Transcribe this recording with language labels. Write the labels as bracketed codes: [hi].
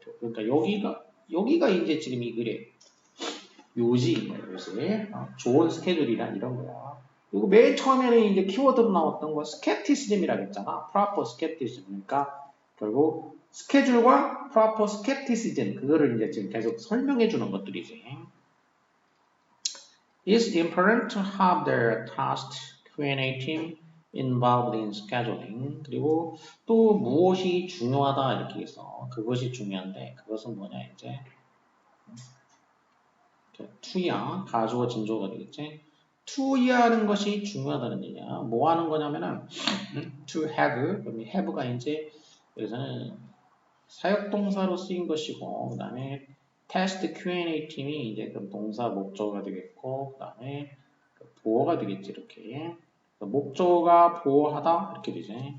[ko] 그러니까 여기가 이제 지금 이 글의 요지인 거야. 요지. 좋은 스케줄이란 이런 거야. 그리고 맨 처음에는 이제 키워드로 나왔던 거 skepticism이라고 했잖아. [en] proper skepticism. [ko] 그러니까 결국 스케줄과 proper skepticism 그거를 이제 지금 계속 설명해 주는 것들이지. [en] It's important to have the task Q&A team involved in scheduling. [ko] 그리고 또 무엇이 중요하다 이렇게 해서 그것이 중요한데 그것은 뭐냐 이제 to야 가주어 진조가 되겠지. to 하는 것이 중요하다는 얘기야. 뭐 하는 거냐면은 to have 그럼 have가 이제 여기서는 사역동사로 쓰인 것이고 그 다음에 테스트 Q&A 팀이 이제 그럼 동사 목적어가 되겠고 그 다음에 보어가 되겠지 이렇게 목적어가 보어하다 이렇게 되지.